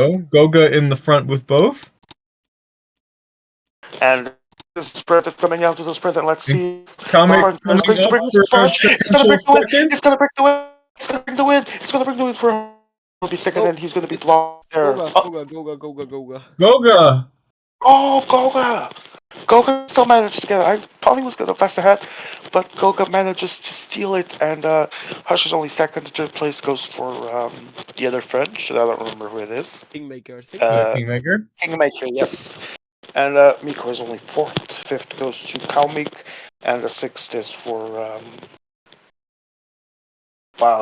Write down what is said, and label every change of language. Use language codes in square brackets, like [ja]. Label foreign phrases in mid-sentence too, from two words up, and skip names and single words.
[en] go. Goga in the front with both. And this sprint is coming down to the sprint, and let's And see if the Comic puncher is coming going to up bring for this a Hush. It's going to potential bring the win. second. It's going to bring the win. It's going to bring the win. It's going to bring the win for him. He'll be second, Nope. and he's going to be It's blocked there. Goga, Oh, Goga, Goga, Goga, Goga. Goga! oh, Goga! Goga still managed to get it. I thought he was going to pass ahead, but Goga manages to steal it, and Hush is only second. The third place goes for the other French. I don't remember who it is. Kingmaker, I think. Uh, Kingmaker. Kingmaker, yes. And Miko is only fourth. Fifth goes to Kalmik, and the sixth is for wow.